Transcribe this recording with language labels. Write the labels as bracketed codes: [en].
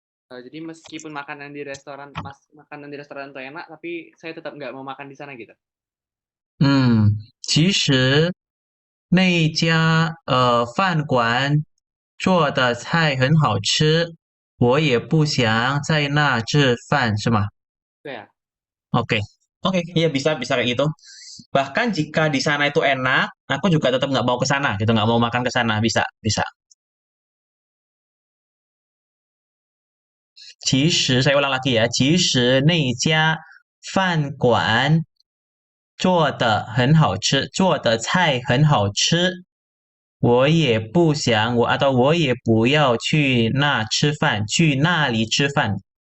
[id] Jadi meskipun makanan di restoran itu enak, tapi saya tetap nggak mau makan di sana gitu. [zh] 其实那家饭馆做的菜很好吃，我也不想在那吃饭，是吗？ [id] Itu ya. Oke, oke, iya bisa kayak gitu. Bahkan jika di sana itu enak, aku juga tetap nggak mau ke sana, gitu, nggak mau makan ke sana, bisa. [zh] 其实 [id] saya ulang lagi ya, [zh] 其实那家饭馆做的很好吃，做的菜很好吃，我也不想我也不要去那吃饭，去那里吃饭。